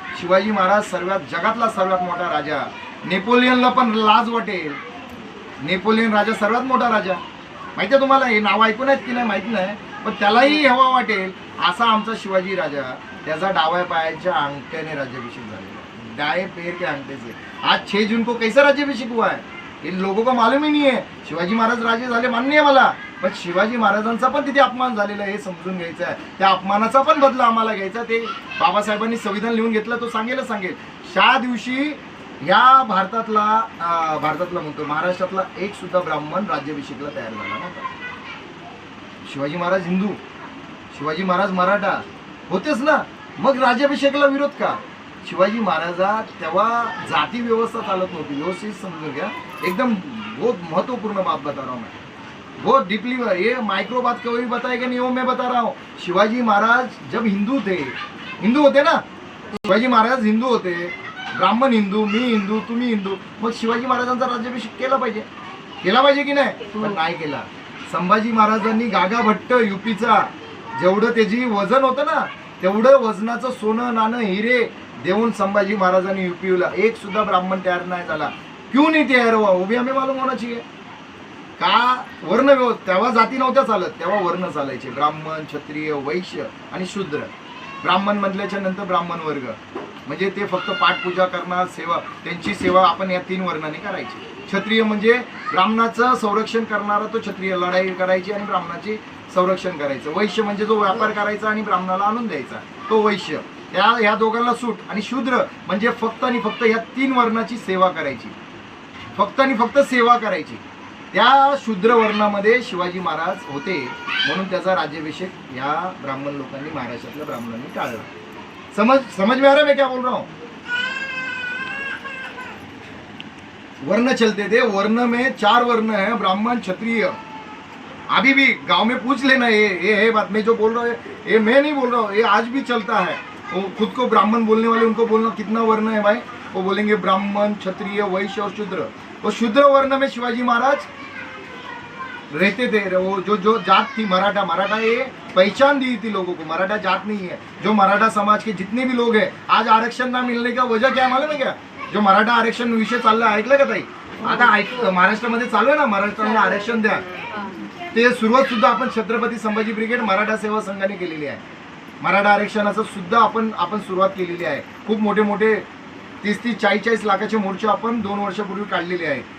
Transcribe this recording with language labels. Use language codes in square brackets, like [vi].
[mr] शिवाजी महाराज जगातला सर्वात मोठा राजा. नेपोलियनला पण लाज वाटेल. नेपोलियन राजा सर्वात मोठा राजा माहिती आहे तुम्हाला. हे नाव ऐकून आहेत की नाही माहिती नाही, पण त्यालाही हवा वाटेल असा आमचा शिवाजी राजा. त्याचा डाव्या पायाच्या अंगठ्याने राज्याभिषेक झालेला. [hi] दाएं पैर के अंगठे से. आज 6 जून को कैसा राज्याभिषेक हुआ है इन लोगों को मालूम ही नहीं है. [mr] शिवाजी महाराज राजे झाले मान्य आहे मला, पण शिवाजी महाराजांचा पण तिथे अपमान झालेला आहे हे समजून घ्यायचं आहे. त्या अपमानाचा पण बदला आम्हाला घ्यायचा. ते बाबासाहेबांनी संविधान लिहून घेतलं, तो सांगेल. त्या दिवशी या भारतातला म्हणतो महाराष्ट्रातला एक सुद्धा ब्राह्मण राज्याभिषेकला तयार झाला नव्हता. शिवाजी महाराज हिंदू, शिवाजी महाराज मराठा होतेच ना, मग राज्याभिषेकला विरोध का? शिवाजी महाराजा तेव्हा जाती व्यवस्था चालत नव्हती. व्यवस्थित समजून घ्या, [hi] एकदम बहुत महत्वपूर्ण बात बता रहा हूँ मैं, बहुत डीपली. ये माइक्रो बात कोई बताएगा नहीं, वो मैं बता रहा हूँ. शिवाजी महाराज जब हिंदू होते [mr] ना, शिवाजी महाराज हिंदू होते, ब्राह्मण हिंदू, मी हिंदू, तुम्ही हिंदू, मग शिवाजी महाराजांचा राज्याभिषेक केला पाहिजे की नाही? पण नाही केला. संभाजी महाराजांनी गागा भट्ट युपीचा जेवढं त्याची वजन होतं ना, तेवढं वजनाचं सोनं नाणं हिरे देऊन संभाजी महाराजांनी युपीला एक सुद्धा ब्राह्मण तयार नाही झाला. [hi] क्यों नहीं तयार हुआ वो भी हमें मालूम होना चाहिए. [mr] का? वर्ण व्यवस्था. तेव्हा जाती नव्हत्या चालत, तेव्हा वर्ण चालायचे. ब्राह्मण, क्षत्रिय, वैश्य आणि शूद्र. ब्राह्मण म्हटल्याच्या नंतर ब्राह्मण वर्ग म्हणजे ते फक्त पाठपूजा करणार, सेवा, त्यांची सेवा आपण या 3 वर्णाने करायची. क्षत्रिय म्हणजे ब्राह्मणाचं संरक्षण करणारा तो क्षत्रिय, लढाई करायची आणि ब्राह्मणाची संरक्षण करायचं. वैश्य म्हणजे जो व्यापार करायचा आणि ब्राह्मणाला आणून द्यायचा, तो वैश्य. ह्या दोघांना सूट. आणि शूद्र म्हणजे फक्त आणि फक्त या 3 वर्णाची सेवा करायची, फक्त आणि फक्त सेवा करायची. त्या शूद्र वर्णामध्ये शिवाजी महाराज होते, म्हणून त्याचा राज्याभिषेक या ब्राह्मण लोकांनी, महाराष्ट्रातल्या ब्राह्मणांनी टाळला. [hi] समझ में आ रहा है मैं क्या बोल रहा हूँ? वर्ण चलते थे, वर्ण में 4 वर्ण है, ब्राह्मण, क्षत्रिय. अभी भी गांव में पूछ लेना, ये है बात. मैं जो बोल रहा हूँ ये मैं नहीं बोल रहा हूँ, ये आज भी चलता है. वो खुद को ब्राह्मण बोलने वाले, उनको बोलना कितना वर्ण है भाई, वो बोलेंगे ब्राह्मण, क्षत्रिय, वैश्य और शूद्र. वो शूद्र वर्ण में शिवाजी महाराज रहते थे. वो जो जात थी मराठा ये पहचान दी थी लोगों को. मराठा जात नहीं है. जो मराठा समाज के जितने भी लोग हैं, आज आरक्षण ना मिलने का वजह क्या मालूम है क्या? [mr] जो मराठा आरक्षण विषय चालला, ऐकलं का ताई? आता महाराष्ट्रामध्ये चालू आहे ना, महाराष्ट्राला आरक्षण द्या. ते सुरुवात सुद्धा आपण छत्रपती संभाजी ब्रिगेड मराठा सेवा संघाने केलेली आहे. मराठा आरक्षणाचं सुद्धा आपण सुरुवात केलेली आहे. खूप मोठे 30-40 लाखाचे मोर्चे आपण 2 वर्षापूर्वी काढलेले आहे.